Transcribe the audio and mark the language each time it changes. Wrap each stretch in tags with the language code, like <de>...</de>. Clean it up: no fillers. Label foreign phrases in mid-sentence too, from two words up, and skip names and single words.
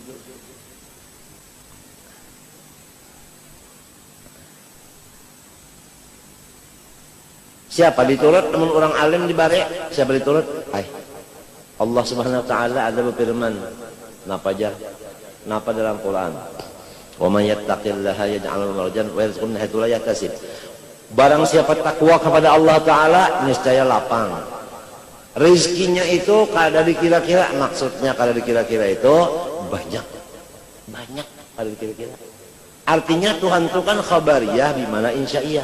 <bjn>Siapa diturut teman orang alim dibari? Siapa diturut? Allah Subhanahu wa taala ada berfirman, napa jar? Napa dalam Quran?</bjn> <ar>ومن يتق الله يجعل له مخرجا ويرزقه من حيث لا يحتسب.</ar> <id>Barang siapa takwa kepada Allah taala, niscaya lapang.</id> <bjn>Rezekinya itu kada dikira-kira, maksudnya kada dikira-kira itu banyak. Banyak kada dikira-kira. Artinya Tuhan itu kan</bjn> <ar>خبرية بمعنى إنشائية.</ar>